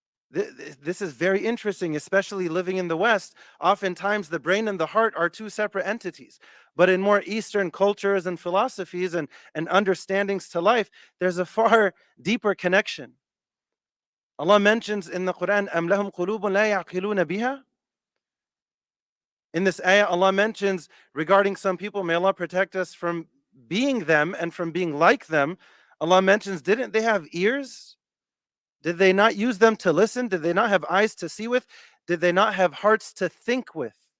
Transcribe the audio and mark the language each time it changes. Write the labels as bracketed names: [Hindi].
[English] This is very interesting, especially living in the West. Oftentimes, the brain and the heart are two separate entities. But in more Eastern cultures and philosophies and understandings to life, there's a far deeper connection. Allah mentions in the Quran, [Arabic] أَمْ لَهُمْ قُلُوبٌ لَا يَعْقِلُونَ بِهَا. [English] In this ayah, Allah mentions regarding some people, may Allah protect us from being them and from being like them. Allah mentions, didn't they have ears? Did they not use them to listen? Did they not have eyes to see with? Did they not have hearts to think with?